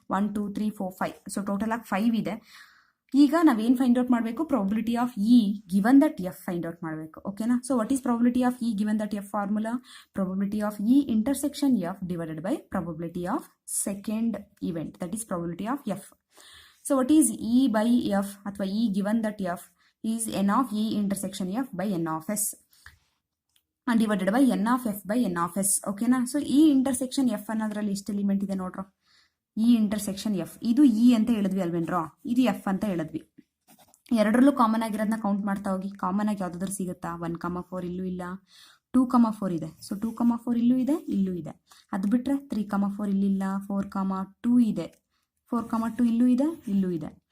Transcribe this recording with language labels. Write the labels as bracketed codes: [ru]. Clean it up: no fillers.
[kn] 1 2 3 4 5. So total ಆಗಿ 5 ಇದೆ. ಈಗ ನಾವೇನು ಫೈಂಡ್ ಔಟ್ ಮಾಡಬೇಕು? [en] Probability of E given that F find out ಮಾಡಬೇಕು. ಓಕೆನಾ? So what is probability of E given that F formula? Probability of E intersection F divided by probability of second event, that is probability of F. So what is E by F ಅಥವಾ E given that F is n of E intersection F by n of S and divided by n of F by n of S. [kn] ಓಕೆನಾ? So E intersection F ಅನ್ನೋದ್ರಲ್ಲಿ ಎಷ್ಟು element ಇದೆ ನೋಡ್ರೋ? E intersection F ಇದು E ಅಂತ ಹೇಳಿದ್ವಿ ಅಲ್ವೇನ್ರೋ? ಇದು F ಅಂತ ಹೇಳಿದ್ವಿ. ಎರಡರಲ್ಲೂ ಕಾಮನ್ ಆಗಿರೋದನ್ನ ಕೌಂಟ್ ಮಾಡ್ತಾ ಹೋಗಿ. ಕಾಮನ್ ಆಗಿ ಯಾವ್ದಾದ್ರು ಸಿಗುತ್ತಾ? 1,4 ಇಲ್ಲೂ ಇಲ್ಲ, 2,4 ಇದೆ. ಸೊ 2,4 ಇಲ್ಲೂ ಇದೆ, ಇಲ್ಲೂ ಇದೆ. ಅದು ಬಿಟ್ರೆ 3,4 ಇಲ್ಲಿಲ್ಲ, 4,2 ಇದೆ, 4,2 ಇಲ್ಲೂ ಇದೆ, ಇಲ್ಲೂ ಇದೆ.